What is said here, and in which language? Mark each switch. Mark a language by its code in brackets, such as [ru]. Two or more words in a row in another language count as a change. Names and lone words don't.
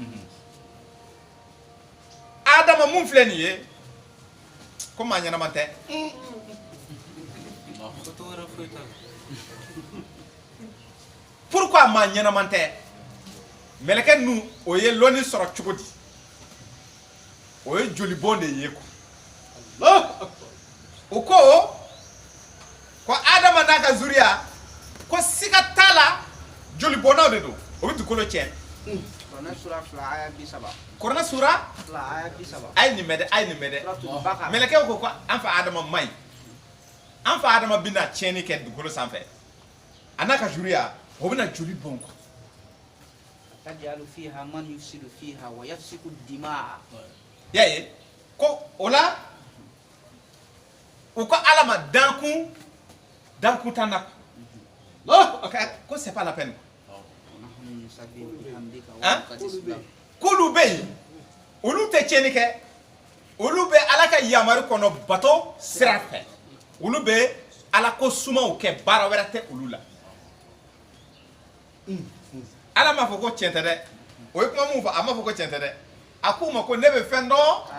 [bm] Adama mun filɛ nin ye ko maa ɲɛnama tɛ pourquoi maa ɲɛnama tɛ mɛlɛkɛ ninnu o ye lɔnni sɔrɔ cogo di o ye jolibɔn de ye o ko Adama n'a ka zuriya ko siga t'a la jolibɔnnaw de don o bɛ dugukolo tiɲɛ Korona sura 2 aya 30 Korona sura 2 aya 30 a ye nin mɛn dɛ mɛlɛkɛw ko an fa Adama man ɲi an fa Adama bɛna tiɲɛni kɛ dugukolo sanfɛ a n'a ka zuriya o bɛna joli bɔn quoi [ar] تجعل فيها من يفسد فيها ويفسق الدماء [bm] y'a ye ko o la u ko ala ma dankun t'an na ko [fr] c'est pas la peine [bm] k'olu bɛ yen olu tɛ tiɲɛni kɛ olu bɛ ala ka yamari kɔnɔ bato sira fɛ olu bɛ ala ko sumaw kɛ baara wɛrɛ tɛ olu la ala m'a fɔ ko tiɲɛ tɛ dɛ o ye kuma mun fɔ a m'a fɔ ko tiɲɛ tɛ dɛ a k'u ma ko ne bɛ fɛn dɔn